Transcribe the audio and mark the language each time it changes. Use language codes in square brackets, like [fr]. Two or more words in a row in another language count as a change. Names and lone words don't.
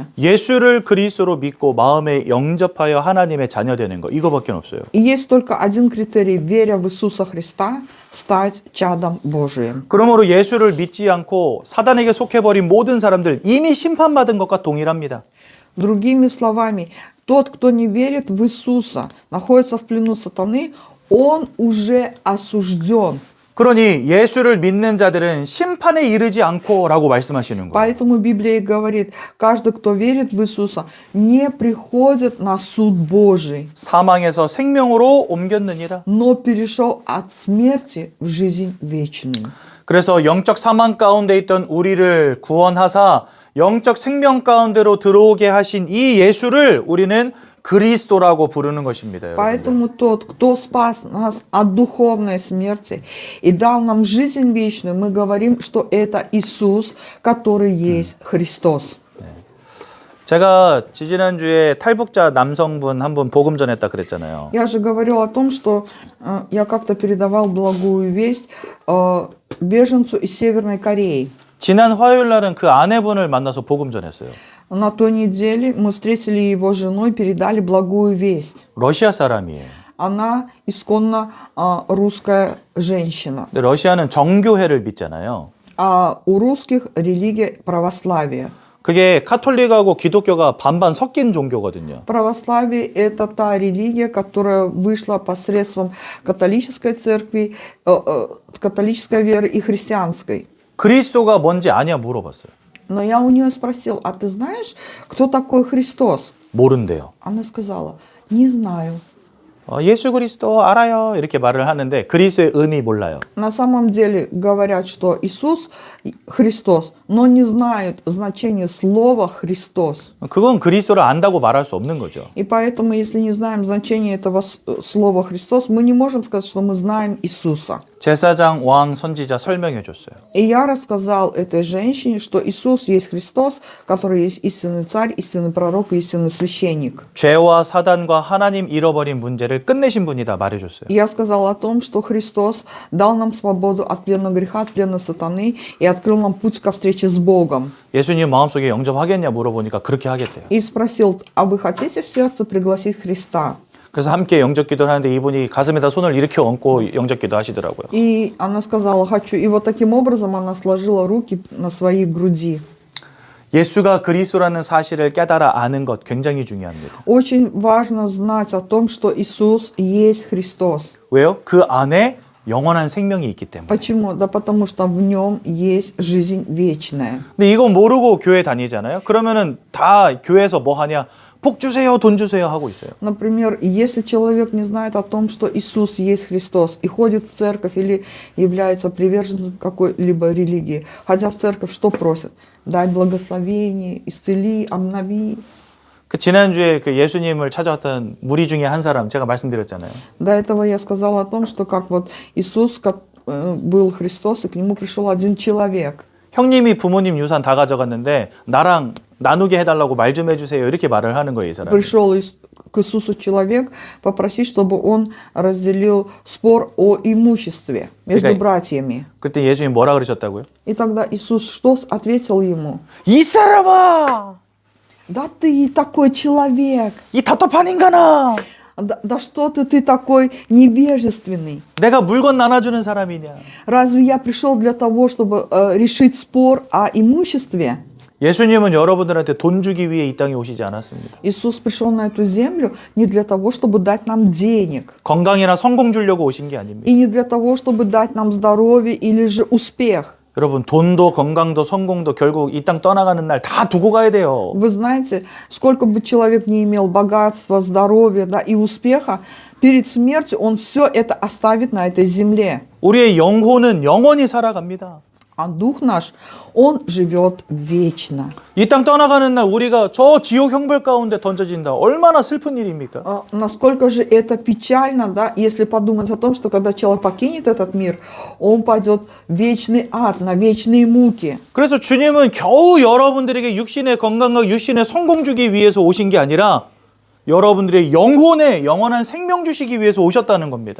[ko] 예수를 그리스도로 믿고 마음에 영접하여 하나님의 자녀 되는 거 이거밖에 없어요. [ru] И есть только один критерий, веря в Иисуса Христа, стать чадом Божиим. [ko] 그러므로 예수를 믿지 않고 사단에게 속해버린 모든 사람들 이미 심판받은 것과 동일합니다. [ru] Другими словами, тот, кто не верит в Иисуса, находится в плену сатаны, он уже осужден. [ko] 그러니 예수를 믿는 자들은 심판에 이르지 않고라고 말씀하시는 거예요. [ru] Поэтому Библия и говорит, каждый, кто верит в Иисуса, не приходит на суд Божий, [ko] 사망에서 생명으로 옮겼느니라. [ru] но перешел от смерти в жизнь вечную. [ko] 그래서 영적 사망 가운데 있던 우리를 구원하사 영적 생명 가운데로 들어오게 하신 이 예수를 우리는 그리스도라고 부르는 것입니다. 여러분들. [ru] Поэтому тот, кто спас нас от духовной смерти и дал нам жизнь вечную, мы говорим, что это Иисус, который есть Христос. [ko] 제가 지지난주에 탈북자 남성분 한 분 복음 전했다 그랬잖아요. [ru] Я же говорил о том, что я как-то передавал благую весть беженцу из Северной Кореи. [ko] 지난 화요일 날은 그 아내분을 만나서 복음 전했어요. [ru] На той неделе мы встретили его жену и передали благую весть. [ko] 러시아 사람이에요. [ru] Она исконно русская женщина. [ko] 근데 러시아는 정교회를 믿잖아요. [ru] А у русских религия православие. [ko] 그게 카톨릭하고 기독교가 반반 섞인 종교거든요. [ru] Православие – это та религия, которая вышла посредством католической церкви, католической веры и христианской. [ko] 그리스도가 뭔지 아냐 물어봤어요. [ru] Но я у нее спросил, а ты знаешь, кто такой Христос? [ko] 모른대요. [ru] Она сказала, не знаю. [ko] 예수 그리스도 알아요. 이렇게 말을 하는데 그리스도의 의미 몰라요. [ru] На самом деле говорят, что Иисус Христос, но не знают значение слова Христос. [ko] 그건 그리스도를 안다고 말할 수 없는 거죠. [ru] И поэтому, если не знаем значение этого слова Христос, мы не можем сказать, что мы знаем Иисуса. [ko] 제사장, 왕, 선지자 설명해 줬어요. [ru] И я рассказал этой женщине, что Иисус есть Христос, который есть истинный царь, истинный пророк и истинный священник. [ko] 죄와 사단과 하나님 잃어버린 문제를 끝내신 분이다 말해줬어요. [ru] И я сказал о том, что Христос дал нам свободу от плена греха, от плена сатаны и открыл нам путь ко встрече с Богом. [ko] 예수님 마음속에 영접하겠냐 물어보니까 그렇게 하겠대요. [ru] И спросил, а вы хотите в сердце пригласить Христа? [ko] 그래서 함께 영접기도를 하는데 이분이 가슴에다 손을 이렇게 얹고 영접기도 하시더라고요. [ru] И она сказала, хочу. И вот таким образом она сложила руки на своей груди. [ko] 예수가 그리스도라는 사실을 깨달아 아는 것 굉장히 중요합니다. [ru] Очень важно знать о том, что Иисус есть Христос. [ko] 왜요? 그 안에 영원한 생명이 있기 때문에. [ru] Почему? Да потому что в нем есть жизнь вечная. [ko] 근데 이거 모르고 교회 다니잖아요. 그러면은 다 교회에서 뭐 하냐? 복 주세요, 돈 주세요 하고 있어요. [ru] Например, если человек не знает о том, что Иисус есть Христос, и ходит в церковь или является приверженцем какой-либо религии, ходя в церковь, что просит? Дай благословение, исцели, обнови. [ko] 그 지난주에 그 예수님을 찾아왔던 무리 중에 한 사람 제가 말씀드렸잖아요. [ru] До этого я сказала о том, что как вот Иисус был Христос, и к нему пришел один человек. [ko] 형님이 부모님 유산 다 가져갔는데 나랑 나누게 해달라고 말 좀 해주세요. 이렇게 말을 하는 거예요, 이 사람. [ru] Пришел к Иисусу человек попросить, чтобы он разделил спор о имуществе между братьями. [ko] 그때 예수님 뭐라 그러셨다고요? [ru] И тогда Иисус что ответил ему? [ko] 이 사람아! [ru] Да ты такой человек! [ko] 이 답답한 인간아! [ru] Да что ты такой невежественный? [ko] 내가 물건 나눠주는 사람이냐? [ru] Разве я пришел для того, чтобы решить спор о имуществе? [ko] 예수님은 여러분들한테 돈 주기 위해 이 땅에 오시지 않았습니다. [ru] Иисус пришел на эту землю не для того, чтобы дать нам денег. [ko] 건강이나 성공 주려고 오신 게 아닙니다. [ru] И не для того, чтобы дать нам здоровье или же успех. [ko] 여러분 돈도 건강도 성공도 결국 이 땅 떠나가는 날 다 두고 가야 돼요. [ru] Вы знаете, сколько бы человек не имел богатства, здоровья, да, и успеха, перед смертью он все это оставит на этой земле. [ko] 우리의 영혼은 영원히 살아갑니다. [ru] А дух наш, он живет вечно. [ko] 이 땅 떠나가는 날 우리가 저 지옥 형벌 가운데 던져진다. 얼마나 슬픈 일입니까? [ru] Насколько же это печально, да, если подумать о том, что когда человек покинет этот мир, он пойдет в вечный ад, на вечные муки. [ko] 그래서 주님은 겨우 여러분들에게 육신의 건강과 육신의 성공 주기 위해서 오신 게 아니라 여러분들의 영혼에 영원한 생명 주시기 위해서 오셨다는 겁니다.